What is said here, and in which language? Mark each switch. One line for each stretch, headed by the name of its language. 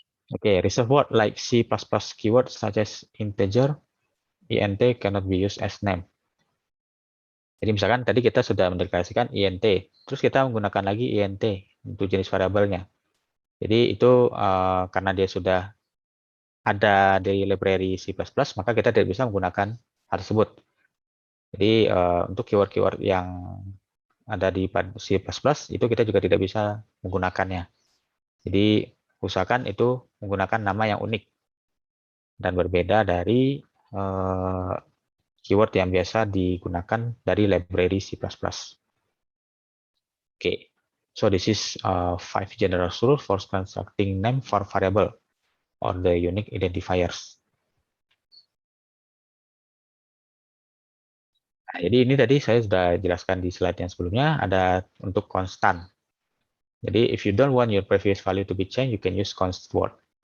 English: Okay, reserved word like C++ keywords such as integer, int cannot be used as name.
Indonesian: Jadi misalkan tadi kita sudah mendeklarasikan int, terus kita menggunakan lagi int untuk jenis variabelnya. Jadi itu karena dia sudah ada di library C++, maka kita tidak bisa menggunakan hal tersebut. Jadi untuk keyword-keyword yang ada di C++, itu kita juga tidak bisa menggunakannya. Jadi usahakan itu menggunakan nama yang unik dan berbeda dari keyword yang biasa digunakan dari library C++.
English: Okay, so this is 5 general rules for constructing name for variable or the unique identifiers.
Indonesian: Nah, jadi ini tadi saya sudah jelaskan di slide yang sebelumnya, ada untuk konstan. Jadi
English: if you don't want your previous value to be changed, you can use const word.